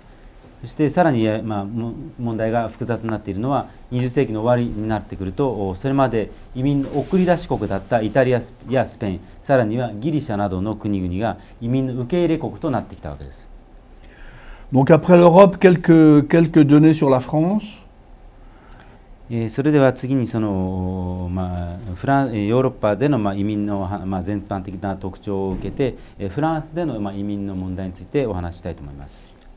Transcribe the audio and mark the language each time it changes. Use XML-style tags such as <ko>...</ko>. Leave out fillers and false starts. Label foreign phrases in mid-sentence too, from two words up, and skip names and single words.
<ja>そしてさらに、問題が複雑になっているのは20世紀の終わりになってくるとそれまで移民の送り出し国だったイタリアやスペイン、さらにはギリシャなどの国々が移民の受け入れ国となってきたわけです。</ja> <fr>Donc après l'Europe, quelques données sur la France.</fr> <ja>それでは次にその、ヨーロッパでの移民の、全般的な特徴を受けてフランスでの移民の問題についてお話ししたいと思います。</ja>